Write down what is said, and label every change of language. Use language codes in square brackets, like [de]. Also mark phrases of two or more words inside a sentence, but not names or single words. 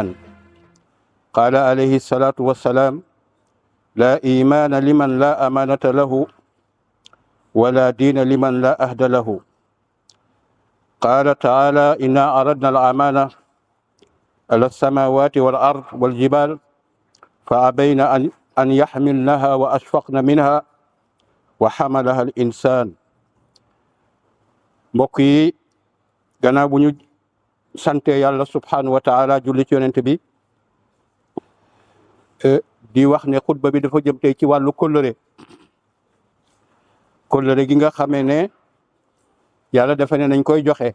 [ar] قال عليه الصلاة والسلام: لا إيمان لمن لا أمانة له، ولا دين لمن لا أهد له. قال تعالى: إنا أردنا الأمانة على السماوات والأرض والجبال فأبين أن يحملنها وأشفقن منها وحملها الإنسان. [wo] mbokk yi, gannaaw bu ñu sante yàlla [ar] سبحانه وتعالى [wo] julli ci yonent bi, di wax ne xutba bi dafa jëm tey ci wàllu kóllëre gi nga xamee ne yàlla dafa ne nañ koy joxe.